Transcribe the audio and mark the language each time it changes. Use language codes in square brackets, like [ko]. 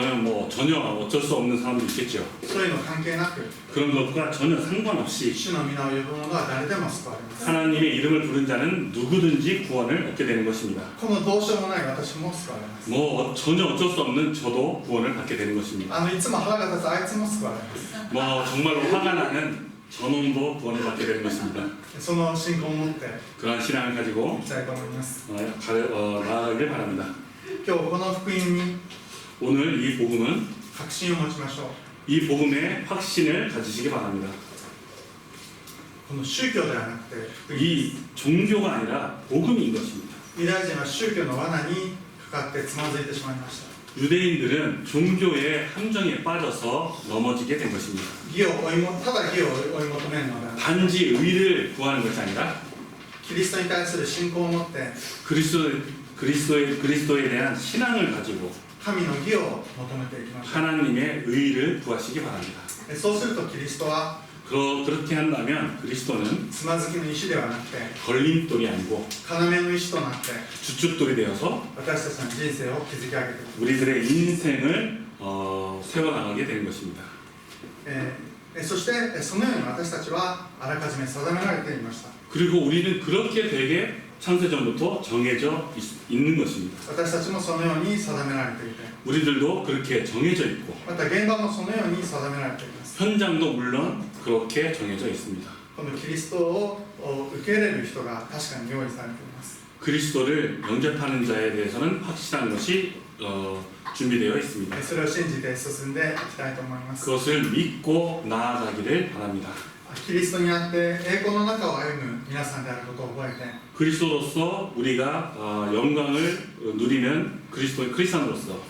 [ko] 그러면 뭐 전혀 어쩔 수 없는 사람도 있겠죠. [ja] そういうの関係なく [ko] 그런 것과 전혀 상관없이 [ja] 主の皆を呼ぶ者は誰でも救われます。 [ko] 하나님의 이름을 부른 자는 누구든지 구원을 얻게 되는 것입니다. [ja] このどうしようもない私も救われます。 [ko] 뭐 전혀 어쩔 수 없는 저도 구원을 받게 되는 것입니다. [ja] いつも腹が立つあいつも救われます。 [ko] 뭐 정말로 화가 나는 저놈도 구원을 받게 되는 것입니다. [ja] その信仰を持って [ko] 그러한 신앙을 가지고 [ja] いきたいと思います。 [ko] 나아가길 바랍니다. [ja] 今日この福音に [ko] 오늘 이 복음은 [ja] 確信を持ちましょう。 [ko] 이 복음에 확신을 가지시기 바랍니다. [ja] この宗教ではなくて福音です。 [ko] 이 종교가 아니라 복음인 것입니다. [ja] ユダヤ人は宗教の罠にかかってつまずいてしまいました。 [ko] 유대인들은 종교의 함정에 빠져서 넘어지게 된 것입니다. [ja] ただ義を追い求めるのではなく、 [ko] 단지 의를 구하는 것이 아니라 [ja] キリストに対する信仰を持って [ko] 그리스도에 대한 신앙을 가지고 [ja] 神の義を求めていきましょ [ko] 하나님의 의를 구하시기 바랍니다. [ja] う。そうするとキリストは [ko] 그렇게 한다면 그리스도는 [ja] つまずきの石ではなくて [ko] 걸림돌이 아니고 [ja] 要の石となって [ko] 주춧돌이 되어서 [ja] 私たちの人生を築き上げていく。 [ko] 우리들의 인생을 세워나가게 되는 것입니다. [ja] そしてそのように私たちはあらかじめ定められていました。 [ko] 그리고 우리는 그렇게 되게 창세전부터 정해져 있는 것입니다. [ja] 私たちもそのように定められていて、 [ko] 우리들도 그렇게 정해져 있고 [ja] また現場もそのように定められています。 [ko] 현장도 물론 그렇게 정해져 있습니다. [ja] このキリストを受け入れる人が確かに用意されています。 [ko] 그리스도를 영접하는 자에 대해서는 확실한 것이 준비되어 있습니다. [ja] それを信じて進んでいきたいと思います。 [ko] 그것을 믿고 나아가기를 바랍니다. [ja] キリストにあって栄光の中を歩む皆さんであることを覚えて、 [ko] 그리스도로서 우리가 영광을 누리는 크리스찬으로서